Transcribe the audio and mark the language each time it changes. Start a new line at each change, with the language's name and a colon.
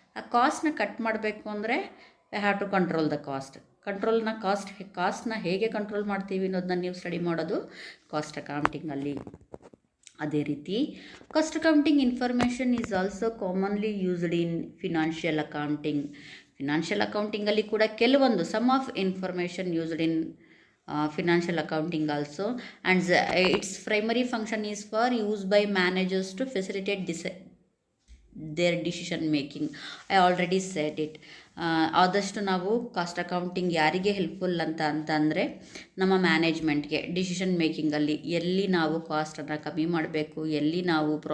Kannada: ಆ ಕಾಸ್ಟ್ನ ಕಟ್ ಮಾಡಬೇಕು ಅಂದರೆ
English: We have to control the cost.
Kannada: ಕಾಸ್ಟ್ನ ಹೇಗೆ ಕಂಟ್ರೋಲ್ ಮಾಡ್ತೀವಿ ಅನ್ನೋದನ್ನ ನೀವು ಸ್ಟಡಿ ಮಾಡೋದು ಕಾಸ್ಟ್ ಅಕೌಂಟಿಂಗಲ್ಲಿ. ಅದೇ ರೀತಿ
English: Cost accounting information is also commonly used in financial accounting.
Kannada: Financial ಅಕೌಂಟಿಂಗಲ್ಲಿ ಕೂಡ ಕೆಲವೊಂದು
English: Some of information used in financial accounting also, and its primary function is for use by managers to facilitate their decision making. I already said it.
Kannada: ಆದಷ್ಟು ನಾವು cost accounting ಯಾರಿಗೆ helpful ಅಂತಂದರೆ, ನಮ್ಮ ಮ್ಯಾನೇಜ್ಮೆಂಟ್ಗೆ decision ಮೇಕಿಂಗಲ್ಲಿ ಎಲ್ಲಿ ನಾವು ಕಾಸ್ಟನ್ನು ಕಮ್ಮಿ ಮಾಡಬೇಕು, ಎಲ್ಲಿ ನಾವು